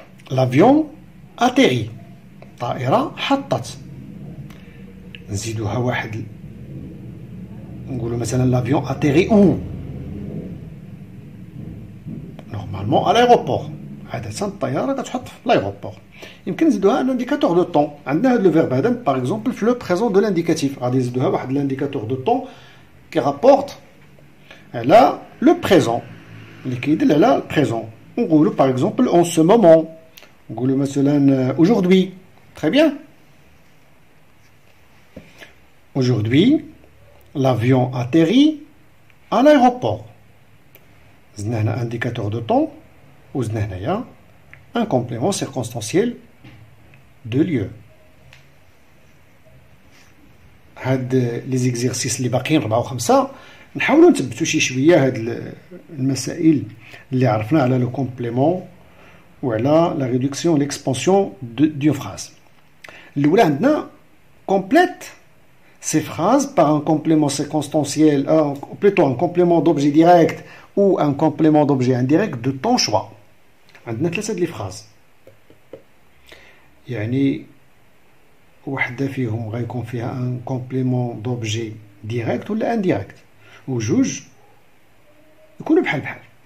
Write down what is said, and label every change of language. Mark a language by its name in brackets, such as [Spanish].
[French] L'avion atterrit. [Arabic] طائرة حطت. نزيدوها واحد نقولوا مثلا [French] l'avion atterrit où؟ Normalement à l'aéroport. [Arabic] عادة الطيارة كتحط في l'aéroport. يمكن نزيدوها [French] un indicateur de temps. [Arabic] عندنا هذا [French] le verbe هذا par exemple في le présent de l'indicatif. [Arabic] غادي نزيدوها واحد [French] l'indicateur de temps qui rapporte على le présent. [Arabic] اللي كيدل على البريزون. نقولوا [French] par exemple en ce moment. [Arabic] نقولوا مثلا [French] aujourd'hui. Très bien. Aujourd'hui, l'avion atterrit à l'aéroport. [Arabic] زدنا هنا [French] indicateur de temps [Arabic] وزدنا هنايا [French] un complément circonstanciel de lieu. [Arabic] هاد لي زيكزيرسيس اللي باقيين 4 و 5 نحاولوا نثبتوا شي شويه هاد المسائل اللي عرفنا على لو كومبليمون وعلى لا ريدكسيون ليكسبانسيون دون فراز. الاولى عندنا [French] complète ces phrases par un complément circonstanciel, plutôt un complément d'objet direct ou un complément d'objet indirect de ton choix. [Arabic] عندنا 3 د لي فراز، يعني وحده فيهم غيكون فيها ان كومبليمون دوبجي ديريكت ولا انديريكت، وجوج يكونوا بحال بحال.